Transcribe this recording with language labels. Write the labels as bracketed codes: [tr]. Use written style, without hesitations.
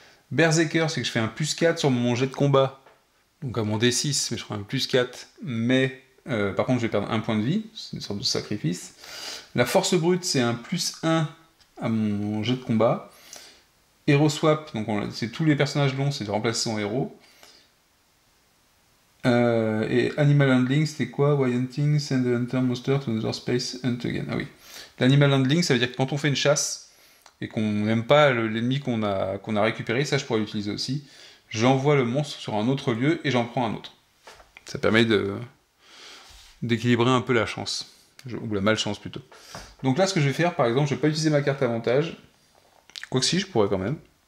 [fr] Berserker, c'est que je fais un plus 4 sur mon jet de combat, donc à mon D6, mais je ferai un plus 4, mais par contre je vais perdre un point de vie, c'est une sorte de sacrifice. La force brute, c'est un plus 1 à mon jet de combat. Hero swap, donc c'est tous les personnages longs, c'est de remplacer son héros. Et animal handling, c'était quoi? [en] Why hunting, send the hunter monster to another space, hunt again. [fr] Ah oui. L'animal handling, ça veut dire que quand on fait une chasse et qu'on n'aime pas l'ennemi qu'on a récupéré, ça je pourrais l'utiliser aussi. J'envoie le monstre sur un autre lieu et j'en prends un autre. Ça permet d'équilibrer un peu la chance. Ou la malchance plutôt. Donc là, ce que je vais faire, par exemple, je vais pas utiliser ma carte avantage. Quoique si, je pourrais quand même.